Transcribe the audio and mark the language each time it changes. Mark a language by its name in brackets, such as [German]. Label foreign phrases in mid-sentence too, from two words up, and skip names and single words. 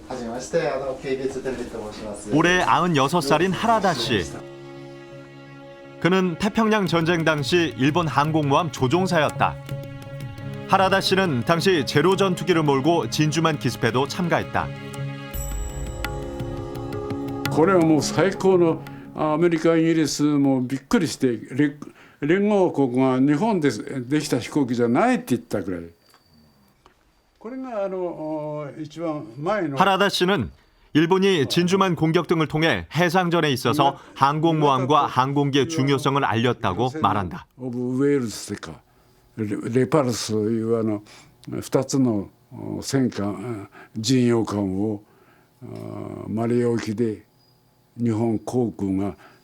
[Korean] 올해 96살인 하라다 씨. 그는 태평양 전쟁 당시 일본 항공모함 조종사였다. 하라다 씨는 당시 제로 전투기를 몰고 진주만 기습에도 참가했다. [Japanese] これはもう最高のアメリカイギリスもびっくりして連合国が日本でできた飛行機じゃないって言ったぐらい。これが一番前の [Korean] 하라다 씨는 일본이 진주만 공격 등을 통해 해상전에 있어서 항공모함과 항공기의 중요성을 알렸다고 말한다. [Japanese] オブウェールズとかレパルスという2つの戦艦巡洋艦をマレー沖で日本航空が